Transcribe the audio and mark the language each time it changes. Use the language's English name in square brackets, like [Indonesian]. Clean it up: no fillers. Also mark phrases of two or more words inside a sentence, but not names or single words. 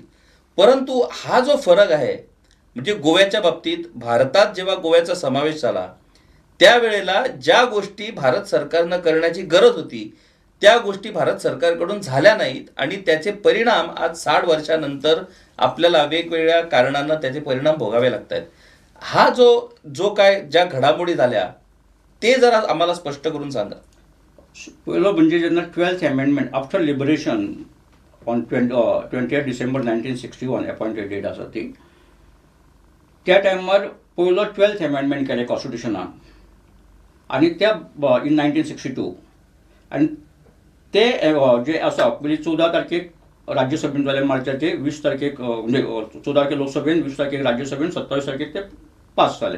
[Marathi] परंतु हा जो फरक आहे म्हणजे गोव्याच्या बाबतीत भारतात जेव्हा गोव्याचा समावेश झाला त्यावेळेला ज्या गोष्टी भारत सरकारनं करण्याची गरज होती त्या गोष्टी भारत सरकारकडून झाल्या नाहीत आणि त्याचे परिणाम आज 60 वर्षानंतर आपल्याला वेगवेगळ्या कारणांना त्याचे परिणाम भोगावे लागत आहेत. हा जो काय ज्या घडामोडी झाल्या ते जरा आम्हाला स्पष्ट करून सांगा. [Konkani] पहिलं म्हणजे जेन्ना [English] 12th amendment after liberation on 20 December 1961 appointed date [Konkani] आसा ती त्या टायमार पयलो [English] 12th amendment [Konkani] केले कॉन्स्टिट्युशनाक आणि त्या [English] in 1962 [Konkani] आणि ते जे आसा पयली 14 तारखेक राज्यसभेन जाले मार्चाचे 20 तारखेक म्हणजे 14 तारखेक लोकसभेन 20 तारखेक राज्यसभेन 27 तारखेक ते पास जाले.